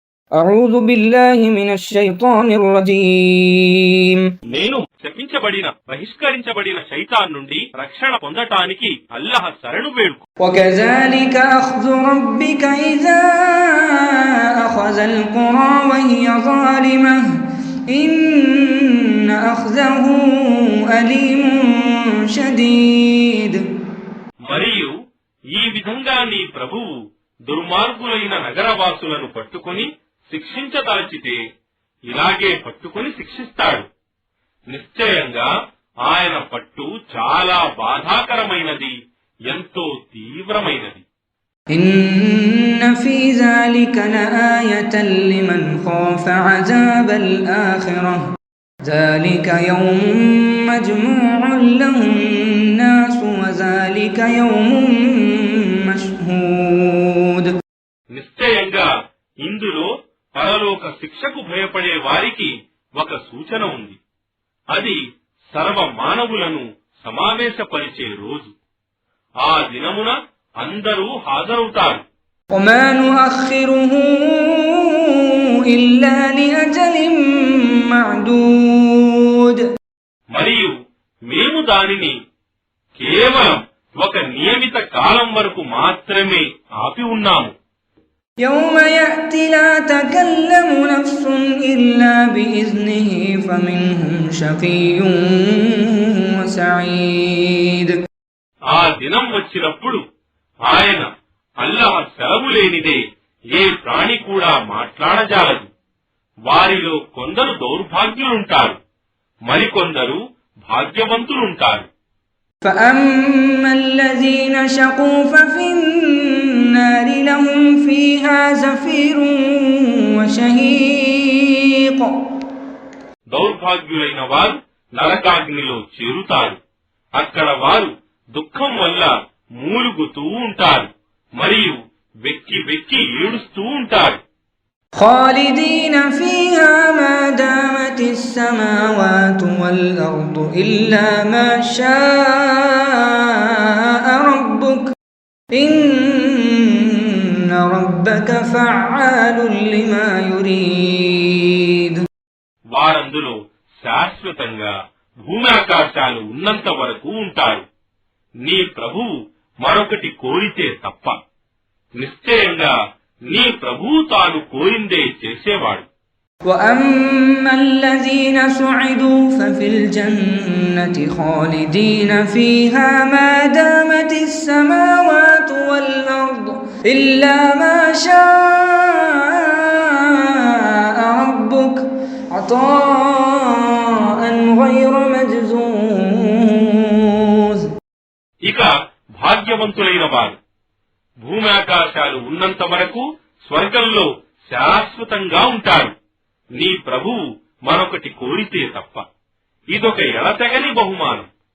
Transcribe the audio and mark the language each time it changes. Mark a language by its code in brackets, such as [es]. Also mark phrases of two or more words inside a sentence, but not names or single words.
[ar] أعوذ بالله من الشيطان الرجيم [te] నేను శపించబడిన బహిష్కరించబడిన శైతాన్ నుండి రక్షణ పొందటానికి అల్లాహ్ శరణు వేడుకు. [ar] وكذلك أخذ ربك إذا أخذ القرى وهي ظالمة إن أخذه أليم شديد. [te] మరియు ఈ విధంగా నీ ప్రభువు దుర్మార్గులైన నగరవాసులను పట్టుకొని శిక్షించదలచితే ఇలాగే పట్టుకొని శిక్షిస్తాడు. నిశ్చయంగా ఆయన పట్టు చాలా బాధాకరమైనది, ఎంతో తీవ్రమైనది. [ar] إن في ذلك لآية لمن خاف عذاب الآخرة ذلك يوم مجموع له الناس وذلك يوم مشهود. [te] నిశ్చయంగా ఇందులో పరలోక శిక్షకు భయపడే వారికి ఒక సూచన ఉంది. అది సర్వ మానవులను సమావేశపరిచే రోజు. ఆ దినమున అందరూ హాజరవుతారు. [ar] وما نؤخره إلا لأجل معدود. [te] మరియు మేము దానిని కేవలం ఒక నియమిత కాలం వరకు మాత్రమే ఆపి ఉన్నాము. [ar] يوم يأتي لا تكلم نفس إلا بإذنه فمنهم شقي وسعيد. [te] ఆ దినం వచ్చినప్పుడు ఆయన అల్లాహ్ సెలవు లేనిదే ఏ ప్రాణి కూడా మాట్లాడజాలదు. వారిలో కొందరు దౌర్భాగ్యులుంటారు, మరికొందరు భాగ్యవంతులుంటారు. [ar] فأما الذين شقوا ففي النار لهم فيها زفير وشهيق. [te] దౌర్భాగ్యులైన వారు నరకాగ్నిలో చేరుతారు. అక్కడ వారు దుఃఖం వల్ల మూలుగుతూ ఉంటారు మరియు వెక్కి వెక్కి ఏడుస్తూ ఉంటారు. [ar] خالدين فيها ما دامت السماوات والأرض إلا ما شاء ربك إن ربك فعال لما يريد. [te] వారందులో శాశ్వతంగా భూమి ఆకాశాలు ఉన్నంత వరకు ఉంటారు. నీ ప్రభువు మరొకటి కోరితే తప్ప. నిశ్చయంగా నీ ప్రభువు తాను కోరిందే చేసేవాడు. [ar] وأما الذين سعدوا ففي الجنة خالدين فيها ما دامت السماوات والأرض إلا ما شاء ربك عطاء غير مجزوز. [te] ఇక భాగ్యవంతులైన వారు భూమి ఆకాశాలు ఉన్నంత వరకు స్వర్గంలో శాశ్వతంగా ఉంటారు. నీ ప్రభువు మరొకటి కోరితే తప్ప. ఇదొక ఎడతెగని బహుమానం.